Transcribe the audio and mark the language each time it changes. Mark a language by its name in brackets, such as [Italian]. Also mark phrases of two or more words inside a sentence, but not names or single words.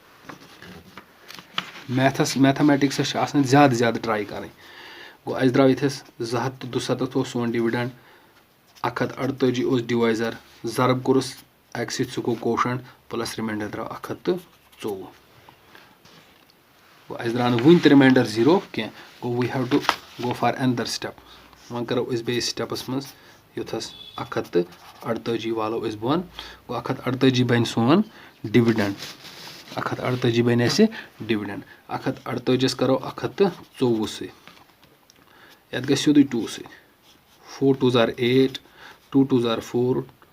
[Kashmiri] میتھامیٹِکسَس چھِ آسان زیادٕ زیادٕ ٹرٛاے کَرٕنۍ گوٚو اَسہِ درٛاو ییٚتھَس 217 اوس سون ڈِوِڈنٛڈ 148 اوس ڈِوایزَر ضرب کوٚرُس 1 سۭتۍ سُہ گوٚو کوشَنٹ پٕلَس رِمایِنڈَر درٛاو 124 گوٚو اَسہِ درٛاو نہٕ وٕنۍ تہِ رِمایِنڈَر 0 کینٛہہ گوٚو [English] we have to go for another step [Kashmiri] وۄنۍ کَرو أسۍ بیٚیِس سِٹٮ۪پَس منٛز یوٚتھَس 148 والو أسۍ بۄن گوٚو 148 بَنہِ سون ڈِوِڈنٛڈ 148 بَنہِ اَسہِ ڈِوِڈنٛڈ 148 کَرو 124 سۭتۍ یَتھ گژھِ سیوٚدُے 2 سۭتۍ 4 2 ز 8 2 2 ز 4